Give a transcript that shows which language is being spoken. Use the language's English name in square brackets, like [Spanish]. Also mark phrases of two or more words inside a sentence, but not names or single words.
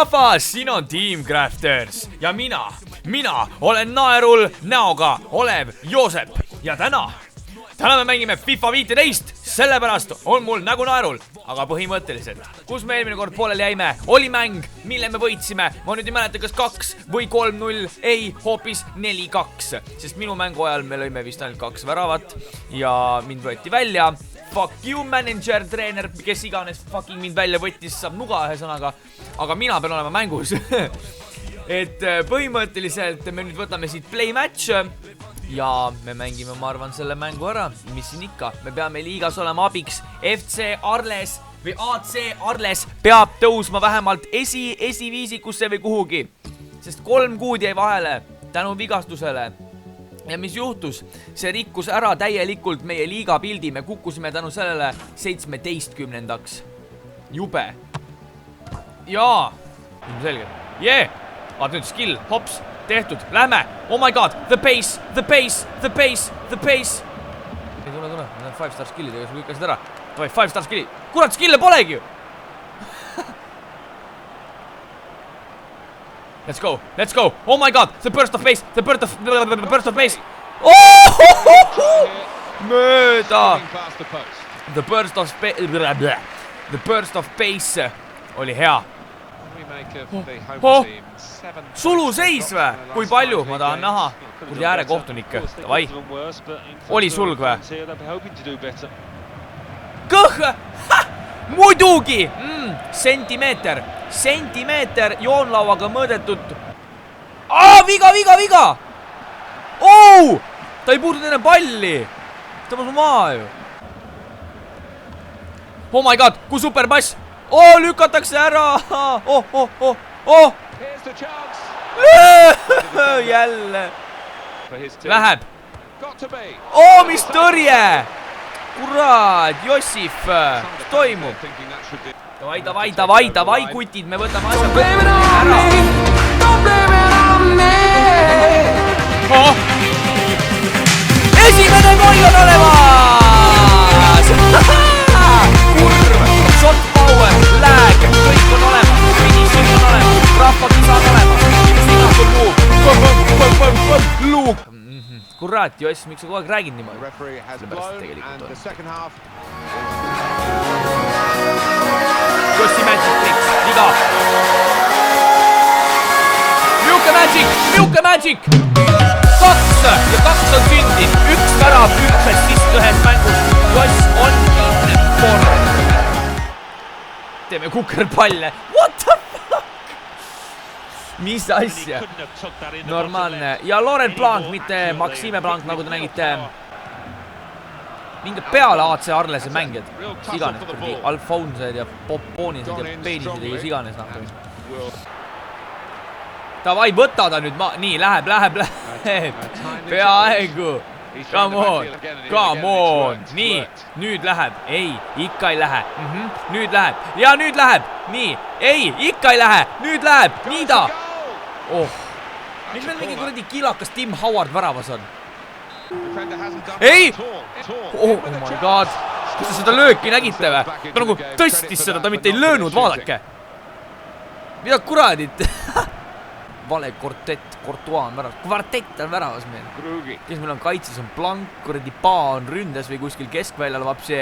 [Estonian] ja siin on Team Crafters ja mina olen naerul näoga Olev Joosep ja täna me mängime FIFA 15, sellepärast on mul nägu naerul, aga põhimõtteliselt, kus me eelmine kord pooleli jäime, oli mäng, mille me võitsime, ma nüüd ei mäleta, kas 2 või 3-0, ei, hoopis 4-2, sest minu mängu ajal me lõime vist ainult 2 väravat ja mind võeti välja. [English] Fuck you, manager, [Estonian] treener, kes iganes fucking mind välja võttis, saab nuga ühe sõnaga, aga mina pean olema mängus. Et põhimõtteliselt me nüüd võtame siit [English] play match [Estonian] ja me mängime, ma arvan, selle mängu ära, mis siin ikka, me peame liigas olema abiks, FC Arles või AC Arles peab tõusma vähemalt esiviisikusse või kuhugi, sest 3 kuud jäi vahele tänu vigastusele. Ja mis juhtus? See rikkus ära täielikult meie liiga pildi, me kukkusime tänu sellele 17-ndaks. Jube. Jaa, selge. Jee, vaat nüüd skill, hops, tehtud, lähme. [English] Oh my god, the pace. [Estonian] Ei tule, ma tahan 5-star skillid, ega sul lükkasid ära. Davai, 5-star skillid. Kurat, skille polegi ju. [English] Let's go. Oh my god, the burst of pace. [Estonian] Oh! Mööda. [English] The burst of pace [Estonian] oli hea. Suluseis vä? Kui palju? Ma tahan näha. Kurdi äärekohtunik. Davai. Oli sulg vä? Kõh! Muidugi! Sentimeeter joonlauaga mõõdetud. Viga! Oh! Ta ei puudunud enne palli. Ta on maa ju. [English] Oh my god, [Estonian] kui super pass. Oh, lükatakse ära. Oh. Jälle. Läheb. Oh, mis tõrje. Kurat, Jossif. Mis toimub? Davai, kutid, me võtame asja ära. Esimene goll on olemas! Kurv, [English] shot power, lag, [Estonian] kõik on olemas, finishing on olemas, rahvakisa on olemas, sinast on luuk. Kurat, Joss, miks sa kogu aeg räägid niimoodi? Sellepärast tegelikult on. Jossi [English] magic tricks, [Estonian] viga. Miuke magic. 2 ja 2 on sündin. 1 värav, 1 assist ühes mängus. Joss on inform. Teeme kukerpalle. [English] What the fuck? [Estonian] Mis asja? Normaalne. Ja Laurent Blanc, mitte Maxime Blanc, nagu te nägite. Minge peale AC Arlese mängijad. Siganes, kurdi Alfonsed ja Poponised ja Peenised ja siganes. Davai, võta ta nüüd nii, läheb. Peaaegu. [English] Come on. [Estonian] Nii, nüüd läheb. Ei, ikka ei lähe. Nüüd läheb. Ja nüüd läheb. Nii, ei, ikka ei lähe. Nüüd läheb. Nii ta. Oh. Miks meil mingi kuradi kilakas Tim Howard väravas on? Ei! [English] Oh my god. [Estonian] Kas te seda lööki nägite vä? Ta nagu tõstis seda, ta mitte ei löönud, vaadake. Mida kuradit? Vale Courtois on väravas. Kvartett on väravas meil. Kes meil on kaitses, on Blanc, kuradi Paa on ründes või kuskil keskväljal vapsi.